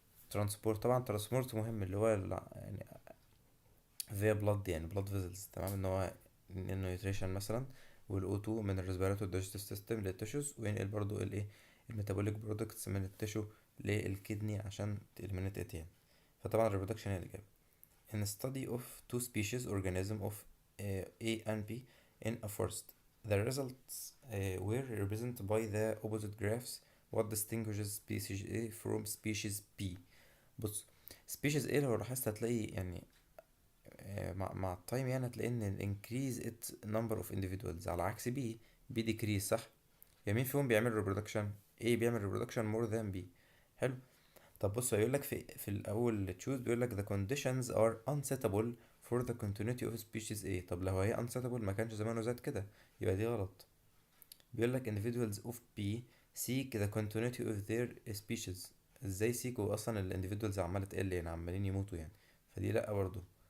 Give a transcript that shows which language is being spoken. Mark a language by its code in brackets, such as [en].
[ar] ترانسبورت: طبعا ترانسبورت مهم، اللي هو يعني [en] via blood، [ar] يعني [en] blood vessels، [ar] تمام، ان هو النيوتريشن مثلا والاو 2 من الريسبيراتور دايجستيف سيستم للتشوز، وينقل برضو الايه الميتابوليك برودكتس من التشو للكدني عشان تeliminate it يعني. فطبعا الريبرودكشن هي الإجابة. [en] In a study of two species organism of A and B in a forest, the results were represented by the opposite graphs. What distinguishes species A from species B؟ بص، species A [ar] لو لاحظت هتلاقي يعني مع التايم يعني هتلاقي ان ال [en] increase its number of individuals، [ar] على عكس [en] B decrease، صح؟ يعني مين فيهم بيعمل reproduction؟ A بيعمل reproduction more than B. [ar] حلو. طب بص، هيقول لك في الاول تشوز، بيقول لك [en] the conditions are unsuitable for the continuity of species A. [ar] طب لو هي unsuitable ما كانش زمانه زاد كده، يبقى دي غلط. بيقول لك [en] individuals of B seek the continuity of their species. [ar] ازاي سيكوا اصلا ال individuals عمالة تقل، يعني عمالين يموتوا يعني، فدي لا برضو.